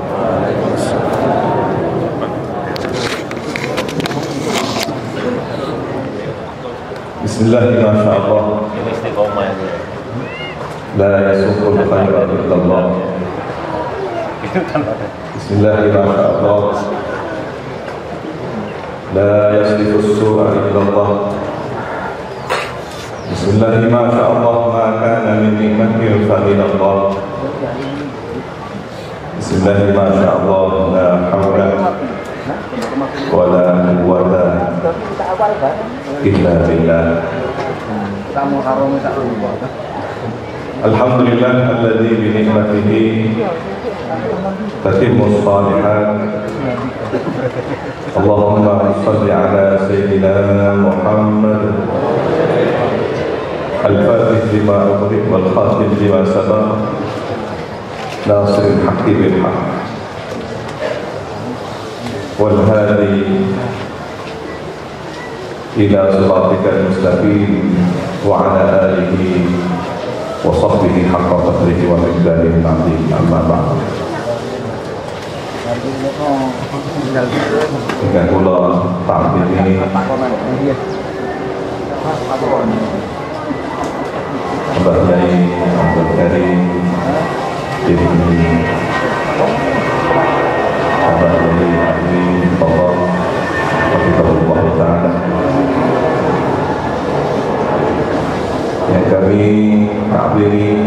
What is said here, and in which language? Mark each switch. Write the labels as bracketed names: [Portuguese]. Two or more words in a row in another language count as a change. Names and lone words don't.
[Arabic] بسم الله الرحمن الرحيم. لا يسوق الخير إلا الله. بسم الله الرحمن الرحيم. لا يصرف السوء إلا الله. بسم الله, ما شاء الله، ما كان من نعمة فمن الله. بسم الله، ما شاء الله, لا حول ولا قوة إلا بالله. الحمد لله الذي بنعمته تتم الصالحات. اللهم صل على سيدنا محمد الفاتح لما أغلق والخاتم لما سبق ناصر الحق بالحق والهادي إلى صراطك المستقيم وعلى آله وصحبه حق قدره ومقداره العظيم. أما بعد. [Javanese] Dengan kula ta'zimi Mbah Yai Abdul Karim Diri Mbah Yai Ahli Bapak [Arabic] حفظه الله تعالى [Indonesian] yang kami ta'zimi